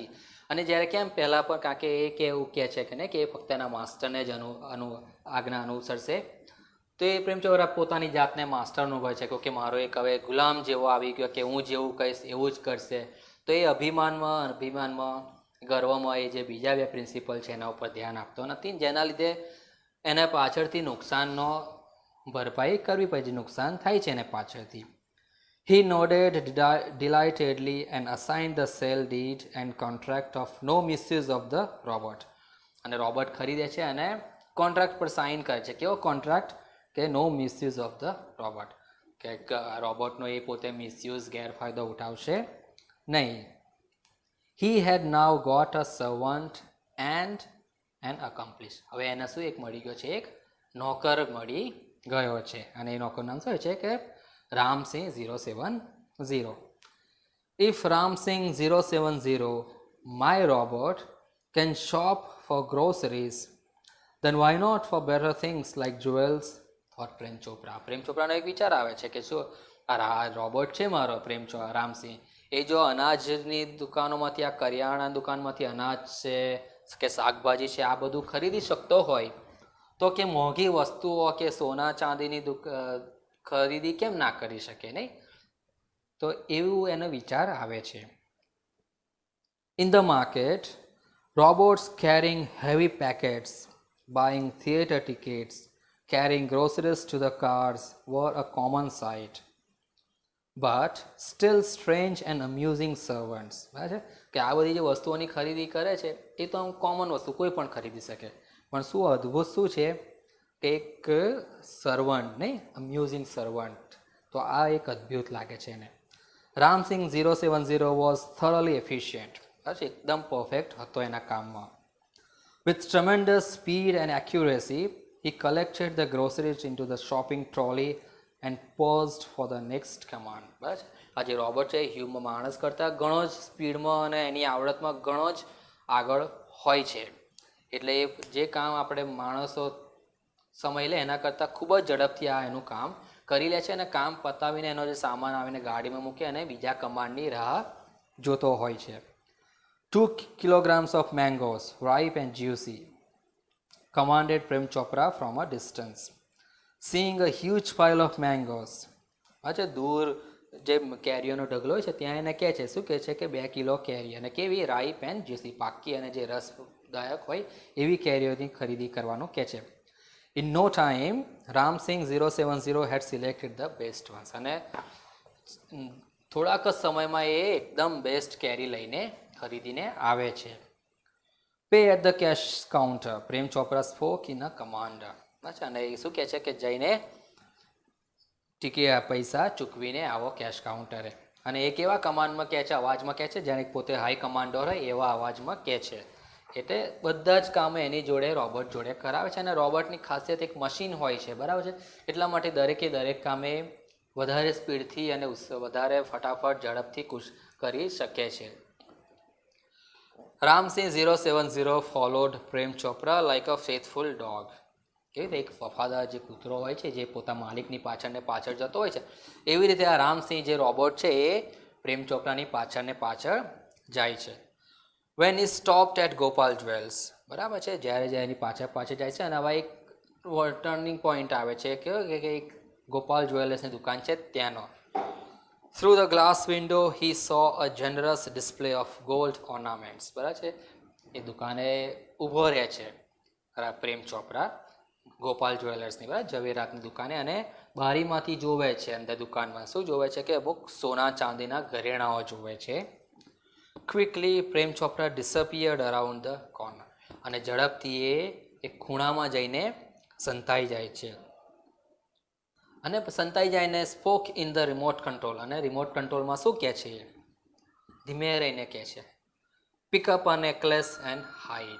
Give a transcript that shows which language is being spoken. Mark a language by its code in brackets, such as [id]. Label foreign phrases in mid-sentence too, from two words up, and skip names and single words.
[gu] અને જ્યારે કેમ પહેલાં પણ કારણ કે એ એવું કહે છે કે નહીં કે એ ફક્ત એના માસ્ટરને જ આજ્ઞા અનુસરશે, તો એ પ્રેમ ચોપરા પોતાની જાતને માસ્ટર અનુભવે છે કે મારો એક હવે ગુલામ જેવો આવી ગયો કે હું જેવું કહીશ એવું જ કરશે. તો એ અભિમાનમાં ગર્વમાં એ જે બીજા 2 પ્રિન્સિપલ છે એના ઉપર ધ્યાન આપતો નથી, જેના લીધે એને પાછળથી નુકસાનનો ભરપાઈ કરવી પડે, નુકસાન થાય છે એને પાછળથી. [en] He nodded delightedly and assigned the sale deed and contract of no misuse of the robot. [gu] અને રોબોટ ખરીદે છે અને કોન્ટ્રાક્ટ પર સાઇન કરે છે. કેવો કોન્ટ્રાક્ટ? કે [en] no misuse of the robot, [gu] કે રોબોટનો એ પોતે મિસયુઝ ગેરફાયદો ઉઠાવશે નહીં. [en] He had now got a servant and an accomplice. [gu] હવે એને શું એક મળી ગયો છે? એક નોકર મળી ગયો છે, અને એ નોકરનું નામ શું છે કે રામસિંગ 070. [en] If Ramsing 070, my robot, can shop for groceries, then why not for better things like jewels? Thought પ્રેમ ચોપરા. [gu] પ્રેમ ચોપરાનો એક વિચાર આવે છે કે શું આ રોબોટ છે મારો રામસિંહ, એ જો અનાજની દુકાનોમાંથી, આ કરિયાણા દુકાનમાંથી અનાજ છે કે શાકભાજી છે આ બધું ખરીદી શકતો હોય તો કે મોંઘી વસ્તુઓ કે સોના ચાંદીની ખરીદી કેમ ના કરી શકે, નહીં? તો એવું એનો વિચાર આવે છે. [en] In the market, robots carrying heavy packets, buying theatre tickets, carrying groceries to the cars were a common sight. But still strange and amusing servants. [gu] બરાબર કે આ બધી જે વસ્તુઓની ખરીદી કરે છે એ તો આમ કોમન વસ્તુ કોઈ પણ ખરીદી શકે, પણ શું અદ્ભુત શું છે કે એક સર્વન્ટ, નહીં, [en] amusing servant. [gu] તો આ એક અદ્ભુત લાગે છે એને. રામસિંગ 070 [en] was thoroughly efficient. [gu] એકદમ પરફેક્ટ હતો એના કામમાં. [en] With tremendous speed and accuracy, he collected the groceries into the shopping trolley and paused for the next command. બરાબર. [gu] આ જે રોબોટ છે એ માણસ કરતાં ઘણો જ સ્પીડમાં અને એની આવડતમાં ઘણો જ આગળ હોય છે. એટલે એ જે કામ આપણે માણસો સમય લે એના કરતાં ખૂબ જ ઝડપથી આ એનું કામ કરી લે છે અને કામ પતાવીને એનો જે સામાન આવીને ગાડીમાં મૂકે અને બીજા કમાન્ડની રાહ જોતો હોય છે. [en] 2 kilograms of mangoes, ripe and juicy, commanded Prem Chopra from a distance. Seeing a huge pile of mangoes. [gu] અચ્છા, દૂર જે કેરીઓનો ઢગલો હોય છે ત્યાં એને કહે છે, શું કહે છે કે 2 કિલો કેરી, અને કેવી [en] ripe and juicy, [gu] પાકી અને જે રસદાયક હોય એવી કેરીઓની ખરીદી કરવાનું કહે છે. [en] In no time, Ram Singh 070 had selected the best ones. [gu] અને થોડાક જ સમયમાં એ એકદમ બેસ્ટ કેરી લઈને ખરીદીને આવે છે. [en] pay at the cash counter, પ્રેમ ચોપરા spoke in a command. [gu] અચ્છા, અને એ શું કહે છે કે જઈને પૈસા ચૂકવીને આવો [en] cash counter. [gu] અને એ કેવા કમાન્ડમાં કહે છે, અવાજમાં કહે છે, જેને પોતે [en] high commander [gu] હોય એવા અવાજમાં કહે છે. એટલે બધા જ કામ એની જોડે રોબોટ જોડે કરાવે છે. અને રોબોટની ખાસિયત એક મશીન હોય છે, બરાબર છે. એટલા માટે દરેક કામે વધારે સ્પીડથી અને વધારે ફટાફટ ઝડપથી કરી શકે છે. [en] Ramsing 070 followed Prem Chopra like a faithful dog. [gu] કેવી રીતે એક વફાદાર જે કૂતરો હોય છે જે પોતા માલિકની પાછળ જતો હોય છે, એવી રીતે આ રામસિંહ જે રોબોટ છે એ પ્રેમ ચોપરાની પાછળ જાય છે. [en] When he stopped at Gopal Jewels, [gu] બરાબર છે, જ્યારે એની પાછળ જાય છે અને હવે એક [en] turning point [gu] આવે છે કે એક ગોપાલ જ્વેલર્સની દુકાન છે ત્યાંનો. [en] Through the glass window he saw a generous display of gold ornaments. [gu] બરાબર છે, એ દુકાને ઊભો રહે છે પ્રેમ ચોપરા ગોપાલ જ્વેલર્સની, બરાબર, ઝવેરાતની દુકાને, અને બારીમાંથી જોવે છે અંદર દુકાનમાં શું જોવે છે કે અમુક સોના ચાંદીના ઘરેણાઓ જોવે છે. [en] Quickly Prem Chopra disappeared around the corner. [gu] અને ઝડપથી એ એક ખૂણામાં જઈને સંતાઈ જાય છે. અને સંતાઈ જઈને [en] spoke in the remote control. [gu] અને [en] remote control [gu] શું કહે છે, ધીમે રહીને કહે છે, [en] pick up a necklace and hide.